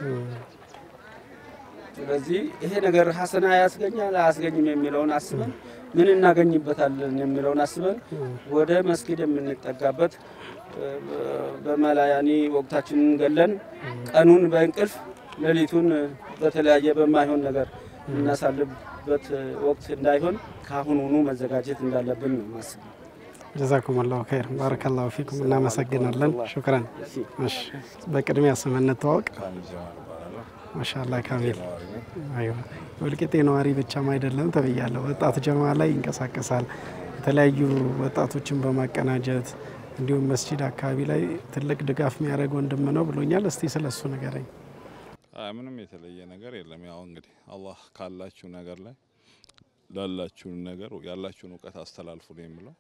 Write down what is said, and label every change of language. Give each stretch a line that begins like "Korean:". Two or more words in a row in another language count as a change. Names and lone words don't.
Amharic: ስለዚህ ይሄ ነገር ሐሰና ያስገኛል አያስገኝም የሚለውን አስበን ምን እናገኝበታለን የሚለውን አስበን ወደ መስጊድ የምንጠጋበት በመላያኒ ወቅታችንን ገለን ቀኑን በእንቅልፍ ሌሊቱን በተለያየ በማይሆን ነገር እናሳልፍበት ወቅት እንዳይሆን ካሁኑኑ መዘጋጀት እንዳለብን ነው ማስብ።
Arabic: جزاكم الله خير بارك الله فيكم
Amharic: እናመሰግናለን شكرا እሺ በቅድሚያ ስምን ተዋወቅ
Arabic: ما شاء الله
Amharic: ካሚል አይዋ ወልቂጤ ነዋሪ ብቻም አይደለም ተብያለሁ ወጣት ጀማ ላይ ይንቀሳቀሳል የተለያዩ ወጣቶችን በማቀናጀት እንዲሁም መስጂድ አካባቢ ላይ ትልቅ ድጋፍ የሚያደርግ ወንድም ነው ብሎኛል። እስቲ ስለሱ ንገረኝ። ምንም የተለየ ነገር የለም። ያው እንግዲህ አላህ ካላችሁ ነገር ላይ ላላችሁ ነገር ያላችሁን ዕውቀት አስተላልፉ ነው